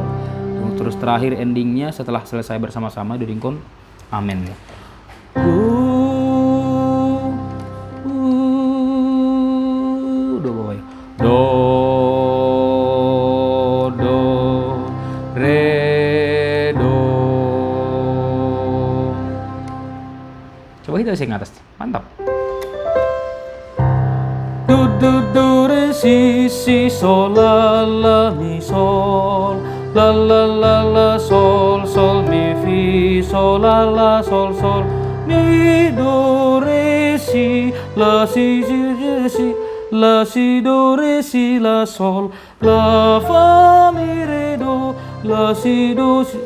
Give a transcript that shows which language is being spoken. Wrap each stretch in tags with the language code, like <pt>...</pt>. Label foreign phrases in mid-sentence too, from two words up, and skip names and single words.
<id>Terus terakhir endingnya setelah selesai bersama-sama dudingkon amin ya. Do bawah do re do. Coba kita sing atas, mantap. Do re si sol la la mi sol la la la la sol sol mi fi sol la sol sol mi do re si la si la si do re si la sol la fa mi re do la si do</id>